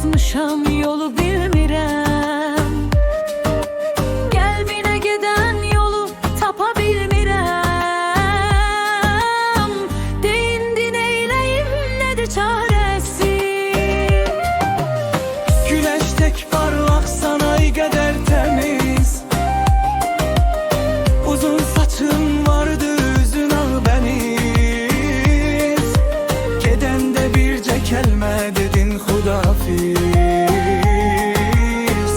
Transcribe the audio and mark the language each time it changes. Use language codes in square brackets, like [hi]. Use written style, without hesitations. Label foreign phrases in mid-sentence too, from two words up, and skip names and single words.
[az] yanılmışam, yolu bilmirəm. Qəlbinə gedən yolu tapa bilmirəm. Deyindi neyləyim, nədir çarəsi? [tr] Güneş tek parlaksan ay kadar temiz. Uzun saçın vardı yüzün ağbeniz. [az] Geden de birce kelime dedin Xudafiz.